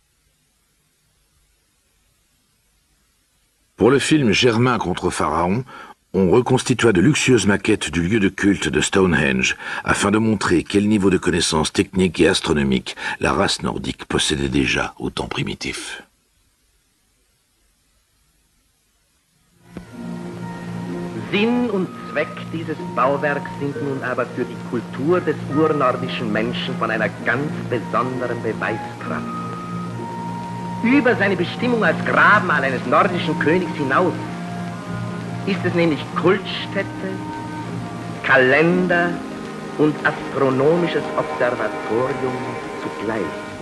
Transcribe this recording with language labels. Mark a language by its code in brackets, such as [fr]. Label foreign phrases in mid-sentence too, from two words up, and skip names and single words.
[fr] Pour le film Germain contre Pharaon, on reconstitua de luxueuses maquettes du lieu de culte de Stonehenge, afin de montrer quel niveau de connaissances techniques et astronomiques la race nordique possédait déjà au temps primitif. [de] Sinn und Zweck dieses Bauwerks sind nun aber für die Kultur des urnordischen Menschen von einer ganz besonderen Beweiskraft. Über seine Bestimmung als Grabmal eines nordischen Königs hinaus ist es nämlich Kultstätte, Kalender und astronomisches Observatorium zugleich.